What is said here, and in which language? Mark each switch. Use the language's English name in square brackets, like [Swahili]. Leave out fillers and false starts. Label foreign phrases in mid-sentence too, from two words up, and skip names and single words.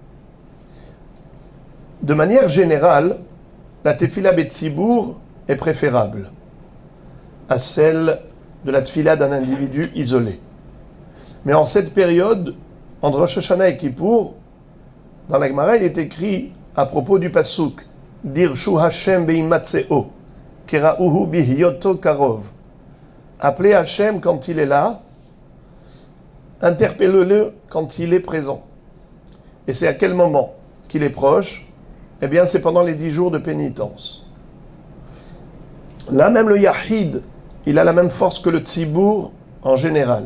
[French] De manière générale, la [Hebrew] תפילה בציבור [French] est préférable à celle de la tefila d'un individu isolé. Mais en cette période, entre Rosh Hashanah et Kippour, dans la Gemara, il est écrit à propos du pasuk [Hebrew] דרשו השם בהימצאו, קראוהו בהיותו קרוב. [French] Appelez Hashem quand il est là, interpellez-le quand il est présent. Et c'est à quel moment qu'il est proche? Eh bien, c'est pendant les 10 jours de pénitence. Là même le Yahid, il a la même force que le Tzibour en général.